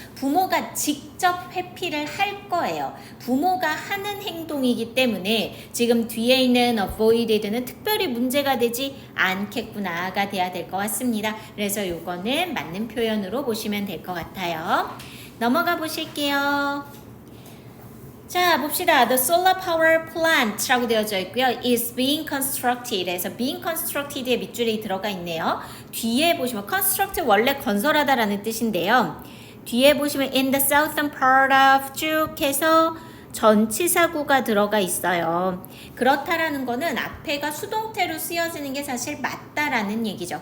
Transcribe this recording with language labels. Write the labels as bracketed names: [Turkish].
[Korean] 부모가 직접 회피를 할 거예요. 부모가 하는 행동이기 때문에 지금 뒤에 있는 avoided는 특별히 문제가 되지 않겠구나가 돼야 될 것 같습니다. 그래서 이거는 맞는 표현으로 보시면 될 것 같아요. 넘어가 보실게요. 자, 봅시다. [English] The solar power plant [Korean] 라고 되어져 있고요. [English] is being constructed. [Korean] 그래서 being constructed의 밑줄이 들어가 있네요. 뒤에 보시면 construct 원래 건설하다라는 뜻인데요. 뒤에 보시면 in the southern part of 쭉 해서 전치사구가 들어가 있어요. 그렇다라는 거는 앞에가 수동태로 쓰여지는 게 사실 맞다라는 얘기죠.